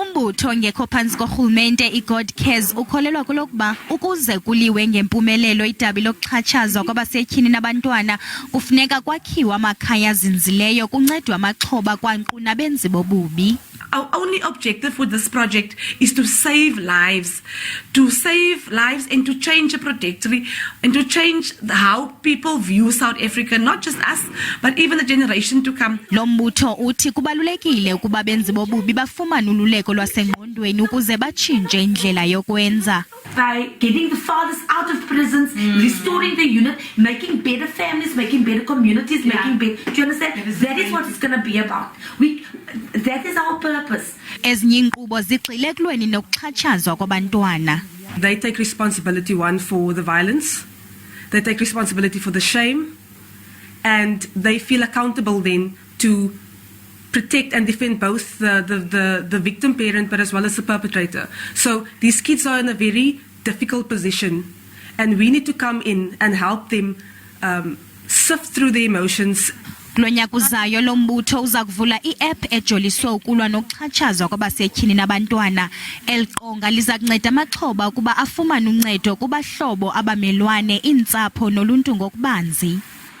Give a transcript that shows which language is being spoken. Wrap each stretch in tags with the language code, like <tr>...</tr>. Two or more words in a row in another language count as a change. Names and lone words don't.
<xh>Umbutho ongekho phantsi korhulumente iGod Cares ukholelwa kulokuba ukuze kuliwe ngempumelelo idabi lokuxhatshazwa kwabasetyhini nabantwana kufuneka kwakhiwe amakhaya azinzileyo kuncedwe amaxhoba kwankqu nabenzi bobubi.</xh> <en>Our only objective with this project is to save lives and to change a trajectory and to change how people view South Africa, not just us, but even the generation to come.</en> <xh>Lo mbutho uthi kubalulekile ukuba benzi bobubi bafumane ululeko lwasengqondweni ukuze batshintshe indlela yokwenza.</xh> <en>By getting the fathers out of prisons, restoring the unit, making better families, making better communities, making better. Do you understand? That is what it's going to be about. That is our purpose.</en> <xh>Ezinye inkqubo zigxile ekulweni nokuxhatshazwa kwabantwana.</xh> <en>They take responsibility, one, for the violence. They take responsibility for the shame. And they feel accountable then to protect and defend both the victim parent but as well as the perpetrator. So these kids are in a very difficult position and we need to come in and help them sift through the emotions.</en> <xh>Kulonyaka uzayo lo mbutho uza kuvula i-app ejoliswe ukulwa nokuxhatshazwa kwabasetyhini nabantwana. Eliqonga liza kunceda amaxhoba ukuba afumane uncedo kubahlobo, abamelwane, iintsapho noluntu ngokubanzi.</xh>